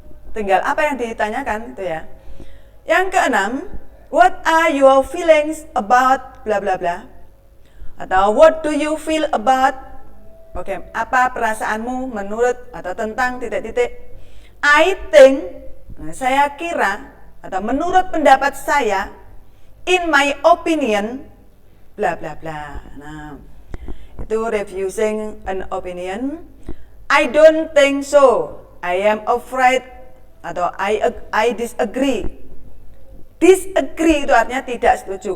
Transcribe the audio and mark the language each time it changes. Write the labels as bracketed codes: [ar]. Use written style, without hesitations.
[id] Tinggal apa yang ditanyakan itu ya. Yang keenam, [en] what are your feelings about bla bla bla? Atau what do you feel about? [id] Oke, apa perasaanmu menurut atau tentang titik-titik. [en] I think, [id] saya kira atau menurut pendapat saya, [en] in my opinion, bla bla bla. [id] Nah, itu [en] refusing an opinion. I don't think so. I am afraid atau I disagree. [id] Disagree itu artinya tidak setuju.